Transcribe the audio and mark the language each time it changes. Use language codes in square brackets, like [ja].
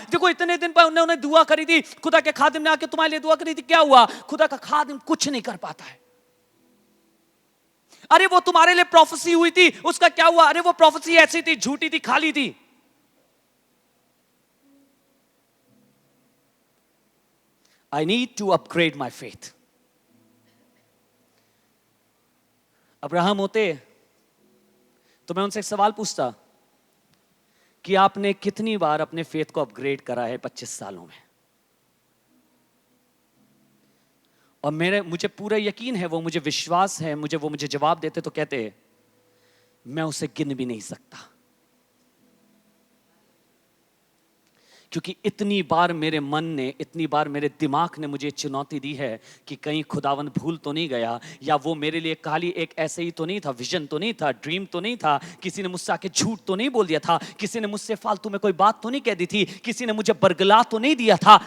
[hi] देखो इतने दिन पर उन्होंने दुआ करी थी, खुदा के खादिम ने आके तुम्हारे लिए दुआ करी थी, क्या हुआ। खुदा का खादिम कुछ नहीं कर पाता है। अरे वो तुम्हारे लिए प्रोफेसी हुई थी, उसका क्या हुआ। अरे वो प्रोफेसी ऐसी थी, झूठी थी, खाली थी। [en] I need to upgrade my faith. [hi] Abraham होते तो मैं उनसे एक सवाल पूछता कि आपने कितनी बार अपने फेथ को अपग्रेड करा है 25 सालों में? और मुझे पूरा यकीन है, वो मुझे विश्वास है, वो मुझे जवाब देते तो कहते मैं उसे गिन भी नहीं सकता, क्योंकि इतनी बार मेरे मन ने, इतनी बार मेरे दिमाग ने मुझे चुनौती दी है कि कहीं खुदावन भूल तो नहीं गया, या वो मेरे लिए खाली एक ऐसे ही तो नहीं था, विजन तो नहीं था, ड्रीम तो नहीं था, किसी ने मुझसे आके झूठ तो नहीं बोल दिया था, किसी ने मुझसे फालतू में कोई बात तो नहीं कह दी थी, किसी ने मुझे बरगला तो नहीं दिया था।